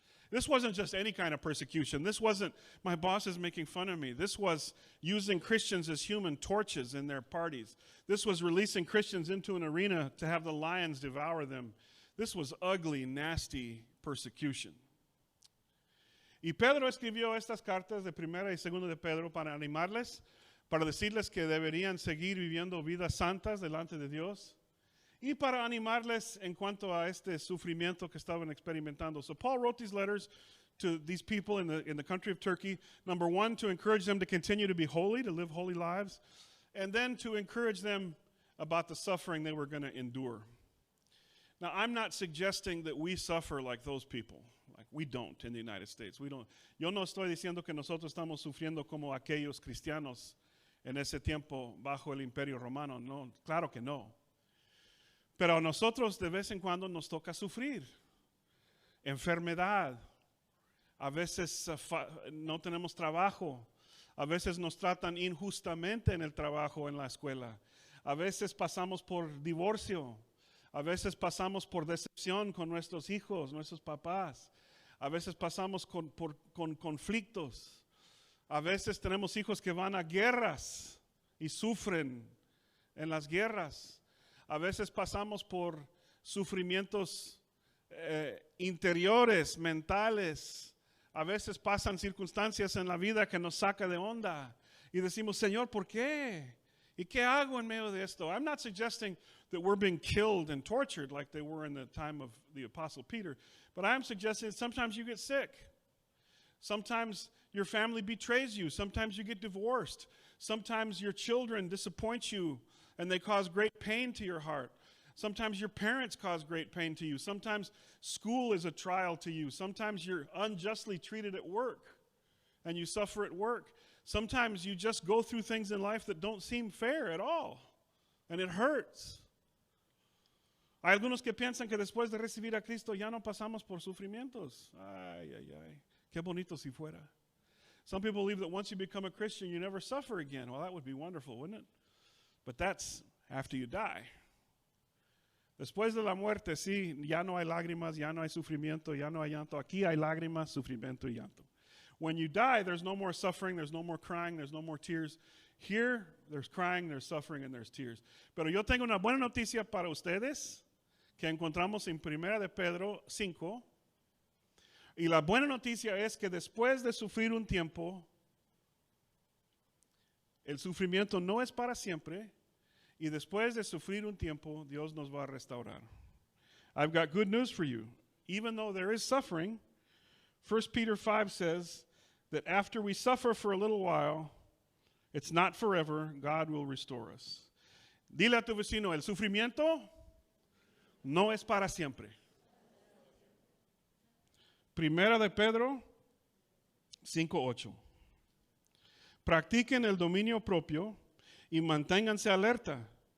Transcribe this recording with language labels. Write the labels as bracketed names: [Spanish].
[English] This wasn't just any kind of persecution. This wasn't, my boss is making fun of me. This was using Christians as human torches in their parties. This was releasing Christians into an arena to have the lions devour them. This was ugly, nasty persecution. [Spanish] Y Pedro escribió estas cartas de primera y segunda de Pedro para animarles, para decirles que deberían seguir viviendo vidas santas delante de Dios, y para animarles en cuanto a este sufrimiento que estaban experimentando. [English] So Paul wrote these letters to these people in the country of Turkey. Number one, to encourage them to continue to be holy, to live holy lives, and then to encourage them about the suffering they were going to endure. Now, I'm not suggesting that we suffer like those people. Like we don't in the United States. We don't. [Spanish] Yo no estoy diciendo que nosotros estamos sufriendo como aquellos cristianos en ese tiempo bajo el Imperio Romano. No, claro que no. Pero a nosotros de vez en cuando nos toca sufrir. Enfermedad. A veces no tenemos trabajo. A veces nos tratan injustamente en el trabajo, en la escuela. A veces pasamos por divorcio. A veces pasamos por decepción con nuestros hijos, nuestros papás. A veces pasamos con conflictos. A veces tenemos hijos que van a guerras y sufren en las guerras. A veces pasamos por sufrimientos interiores, mentales. A veces pasan circunstancias en la vida que nos saca de onda. Y decimos, Señor, ¿por qué? ¿Y qué hago en medio de esto? [English] I'm not suggesting that we're being killed and tortured like they were in the time of the Apostle Peter. But I am suggesting that sometimes you get sick. Sometimes your family betrays you. Sometimes you get divorced. Sometimes your children disappoint you and they cause great pain to your heart. Sometimes your parents cause great pain to you. Sometimes school is a trial to you. Sometimes you're unjustly treated at work and you suffer at work. Sometimes you just go through things in life that don't seem fair at all and it hurts. [Spanish] Hay algunos que piensan que después de recibir a Cristo ya no pasamos por sufrimientos. Ay, ay, ay. Qué bonito si fuera. [English] Some people believe that once you become a Christian, you never suffer again. Well, that would be wonderful, wouldn't it? But that's after you die. [Spanish] Después de la muerte, sí, ya no hay lágrimas, ya no hay sufrimiento, ya no hay llanto. Aquí hay lágrimas, sufrimiento y llanto. [English] When you die, there's no more suffering, there's no more crying, there's no more tears. Here, there's crying, there's suffering, and there's tears. [Spanish] Pero yo tengo una buena noticia para ustedes que encontramos en 1 de Pedro 5. Y la buena noticia es que después de sufrir un tiempo, el sufrimiento no es para siempre. Y después de sufrir un tiempo, Dios nos va a restaurar. [English] I've got good news for you. Even though there is suffering, 1 Peter 5 says that after we suffer for a little while, it's not forever, God will restore us. [Spanish] Dile a tu vecino, el sufrimiento no es para siempre. Primera de Pedro 5:8. Practiquen el dominio propio y manténganse alerta.